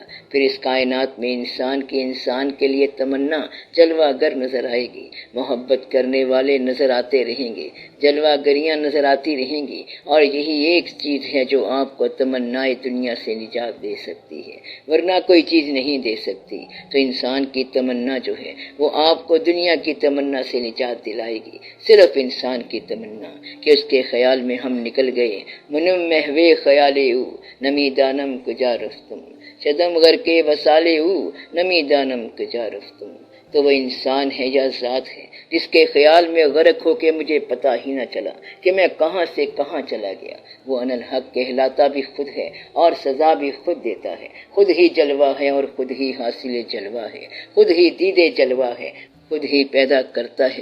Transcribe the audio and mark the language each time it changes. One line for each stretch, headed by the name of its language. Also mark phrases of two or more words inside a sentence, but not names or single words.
Urdu: پھر اس کائنات میں انسان کے لیے تمنا جلوہ گر نظر آئے گی، محبت کرنے والے نظر آتے رہیں گے، جلوہ گریاں نظر آتی رہیں گی، اور یہی ایک چیز ہے جو آپ کو تمنائے دنیا سے نجات دے سکتی ہے، ورنہ کوئی چیز نہیں دے سکتی۔ تو انسان کی تمنا جو ہے وہ آپ کو دنیا کی تمنا سے نجات دلائے گی، صرف انسان کی تمنا کہ اس کے خیال میں ہم نکل گئے،
Persian: منم محوے خیالے او نمی دانم کجا رفتم، شدم غر کے وسالے او نمی دانم کجا رفتم۔
Urdu: تو وہ انسان ہے یا ذات ہے جس کے خیال میں غرق ہو کے مجھے پتہ ہی نہ چلا کہ میں کہاں سے کہاں چلا گیا۔ وہ
Arabic: ان الحق
Urdu: کہلاتا بھی خود ہے اور سزا بھی خود دیتا ہے، خود ہی جلوہ ہے اور خود ہی حاصل جلوہ ہے، خود ہی دیدے جلوہ ہے، خود ہی پیدا کرتا ہے۔